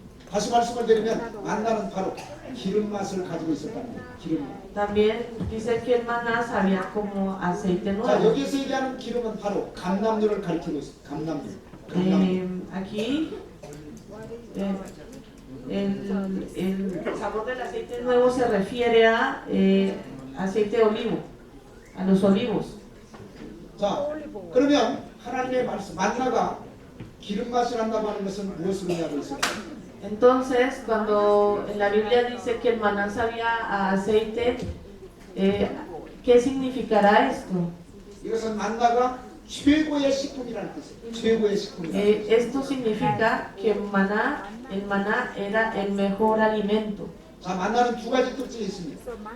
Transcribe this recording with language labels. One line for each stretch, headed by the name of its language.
Korean: 다시 말씀을 드리면 만나는 바로 기름 맛을 가지고 있었다는 거예요. 기름 맛.
Spanish: También dice que el maná sabía como aceite
Korean: 자,
Spanish: nuevo.
Korean: 여기서 얘기하는 기름은 바로 감람류를 가리키고 있어요. 감람류.
Spanish: Aquí el sabor del aceite nuevo se refiere a aceite de olivo, a los olivos.
Korean: 자, 그러면 하나님의 말씀 만나가 기름 맛이 난다고 하는 것은 무엇을 의미하고 있을까요?
Spanish: Entonces, cuando en la Biblia dice que el maná sabía a aceite, ¿qué significará esto?
Korean: 이것은 만나가 최고의 식품이라는 뜻이에요. 최고의 식품이라는 뜻.
Spanish: Esto significa que el maná era el mejor alimento.
Korean: 자, 만나는 두 가지 특징이 있습니다.